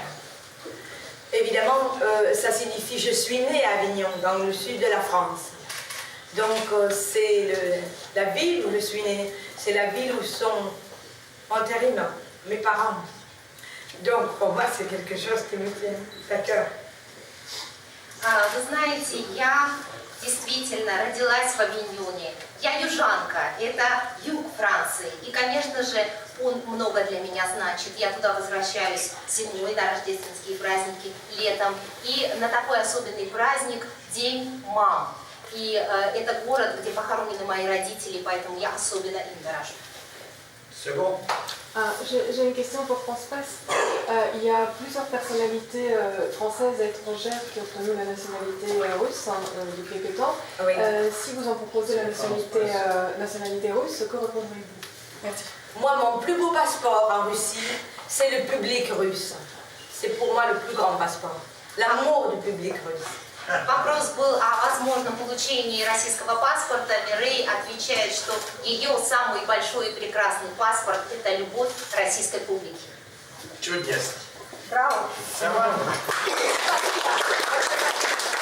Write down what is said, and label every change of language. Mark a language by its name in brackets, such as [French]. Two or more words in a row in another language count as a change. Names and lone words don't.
[French] Évidemment, ça signifie je suis née à Avignon, dans le sud de la France. Donc c'est la ville où je suis née, c'est la ville où sont enterrés mes parents. Donc pour moi c'est quelque chose qui me tient à cœur. [Russian] Вы знаете, я действительно родилась в Авиньоне. Я южанка, это юг Франции. И, конечно же, он много для меня значит. Я туда возвращаюсь зимой на рождественские праздники, летом. И на такой особенный праздник День мам. И это город, где похоронены мои родители, поэтому я особенно им дорожу. [French] C'est bon. J'ai une question pour France Presse. Il y a plusieurs personnalités françaises et étrangères qui ont obtenu la nationalité russe depuis quelque temps. Oui. Si vous en proposez la nationalité russe, que répondrez-vous? Merci. Moi, mon plus beau passeport en Russie, c'est le public russe. C'est pour moi le plus grand passeport. L'amour du public russe. [Russian] Вопрос был о возможном получении российского паспорта. Мирей отвечает, что ее самый большой и прекрасный паспорт – это любовь российской публики. Чудесно. Браво! Самара.